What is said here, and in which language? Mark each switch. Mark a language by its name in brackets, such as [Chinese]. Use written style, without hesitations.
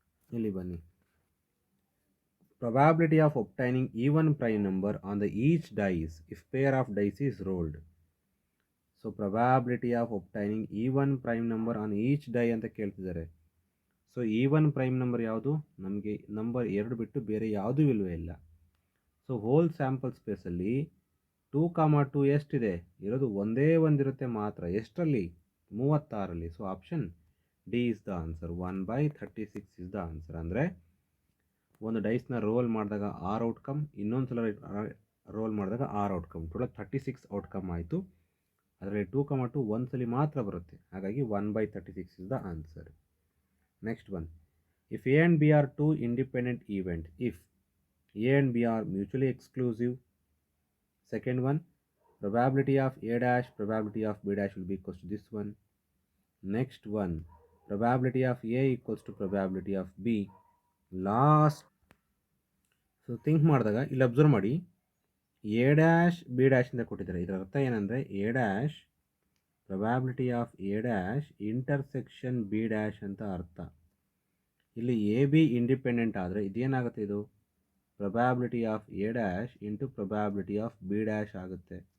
[Kannada] ಇಲ್ಲಿ ಬನ್ನಿ. [English] Probability of obtaining even prime number on the each dice if pair of dice is rolled. So probability of obtaining even prime number on each die [Kannada] ಅಂತ ಕೇಳ್ತಿದ್ದಾರೆ. So even prime number ಯಾವುದು, ನಮಗೆ number 2 ಬಿಟ್ಟು ಬೇರೆ ಯಾವುದೂ ಇಲ್ಲವೇ ಇಲ್ಲ. So hole sample ಸ್ಪೇಸಲ್ಲಿ 2, 2 ಎಷ್ಟಿದೆ ಇರೋದು ಒಂದೇ ಒಂದಿರುತ್ತೆ ಮಾತ್ರ, ಎಷ್ಟರಲ್ಲಿ? 36ರಲ್ಲಿ. [English] So option D is the answer. 1/36 is the answer. [Kannada] ಅಂದರೆ ಒಂದು ಡೈಸ್ನ ರೋಲ್ ಮಾಡಿದಾಗ 6 ಔಟ್ಕಮ್, ಇನ್ನೊಂದು ಸಲ ರೋಲ್ ಮಾಡಿದಾಗ 6 ಔಟ್ಕಮ್, ಟೋಟಲ್ 36 ಔಟ್ಕಮ್ ಆಯಿತು. ಅದರಲ್ಲಿ 2, 2 ಒಂದ್ಸಲಿ ಮಾತ್ರ ಬರುತ್ತೆ, ಹಾಗಾಗಿ 1/36 is the answer. [English] Next one, if A and B are two independent events, if A and B are mutually exclusive. Second one, probability of A dash, probability of B dash will be equals to this one. Next one, probability of A equals to probability of B. [Kannada] Last, so think ಮಾಡಿದಾಗ ಇಲ್ಲಿ observe ಮಾಡಿ, A dash be dash ಅಂತ ಕೊಟ್ಟಿದ್ದಾರೆ. ಇದರ ಅರ್ಥ ಏನಂದರೆ [English] A dash probability of A dash intersection B dash ಅಂತ ಅರ್ಥ. [Kannada] ಇಲ್ಲಿ ಎ ಬಿ ಇಂಡಿಪೆಂಡೆಂಟ್ ಆದರೆ ಇದೇನಾಗುತ್ತೆ, ಇದು probability of A dash into probability of be dash ಆಗುತ್ತೆ.